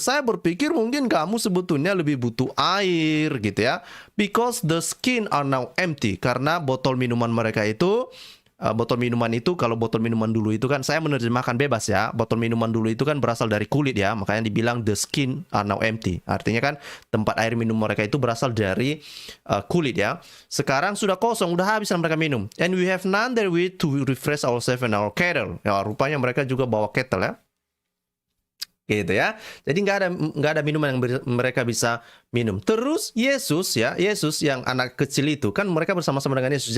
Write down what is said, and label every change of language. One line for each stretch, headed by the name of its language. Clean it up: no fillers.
Indonesian: Saya berpikir mungkin kamu sebetulnya lebih butuh air, gitu ya.
English: Because the skin are now empty.
Indonesian: Karena botol minuman mereka itu, kalau botol minuman dulu itu kan, saya menerjemahkan bebas ya, botol minuman dulu itu kan berasal dari kulit ya, makanya dibilang
English: the skin are now empty.
Indonesian: Artinya kan tempat air minum mereka itu berasal dari kulit ya. Sekarang sudah kosong, udah habis mereka minum.
English: And we have none therewith to refresh ourselves and our cattle.
Indonesian: Ya, rupanya mereka juga bawa kettle ya. Gitu ya. Jadi nggak ada minuman yang mereka bisa minum. Terus Yesus yang anak kecil itu kan mereka bersama-sama dengan Yesus.